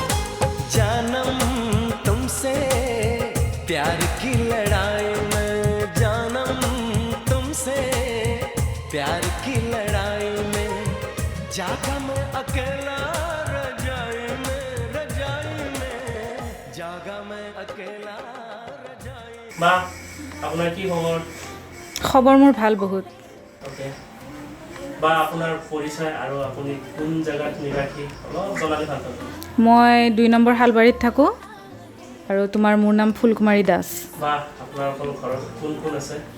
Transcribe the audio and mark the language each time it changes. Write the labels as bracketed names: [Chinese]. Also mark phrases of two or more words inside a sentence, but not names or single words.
[Hindi] जानम तुमसे प्यार की लड़ाई में जानम तुमसे प्यार की लड़ाई में जागा मैं अकेला रजाई में जागा मैं अकेला रजाई [Assamese] বা আপোনাৰ কি খবৰ খবৰ মোৰ ভাল বহুত অ'কে বা আপোনাৰ পৰিচয় আৰু আপুনি কোন জেগাত নিবাসী অলপ জনালে ভাল পাব মই 2 নম্বৰ হালবাৰীত থাকোঁ আৰু তোমাৰ মোৰ নাম ফুলকুমাৰী দাস বা আপোনালোকৰ ঘৰত কোন কোন আছে